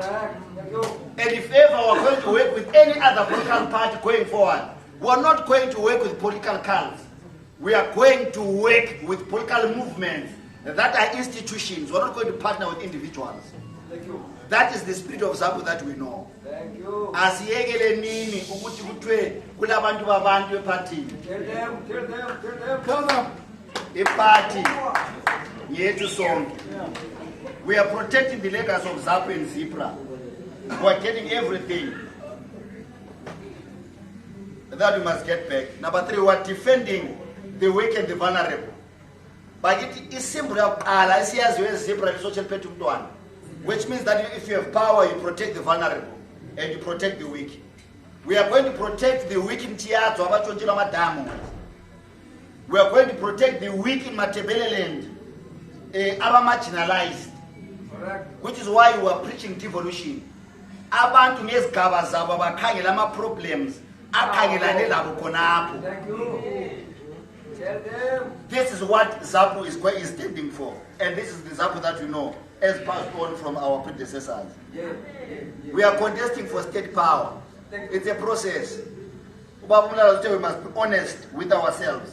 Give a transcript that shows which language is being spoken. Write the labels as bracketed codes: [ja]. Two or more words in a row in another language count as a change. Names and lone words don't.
[en] And if ever we're going to work with any other political party going forward, we're not going to work with political cults. We are going to work with political movements that are institutions. We're not going to partner with individuals. Thank you. That is the spirit of ZAPU that we know. Thank you. [nd] Asiyekele nini ukuthi kuthiwe kulabantu babantu epartini. [en] Tell them. [nd] Iparty yethu sonke. [en] We are protecting the legacy of ZAPU and Zipra. We are getting everything that we must get back. Number 3, we are defending the weak and the vulnerable. But it is simple. Which means that if you have power, you protect the vulnerable and you protect the weak. We are going to protect the weak in Tiato. We are going to protect the weak in Matebeleland, marginalized. Which is why we are preaching devolution. [nd] Abantu ngezigaba zabo abakhangela ama problems akhangelane labo khonapho. [en] Thank you. Tell them. This is what ZAPU is standing for, and this is the ZAPU that we know as passed on from our predecessors. We are contesting for state power. It's a process. We must be honest with ourselves.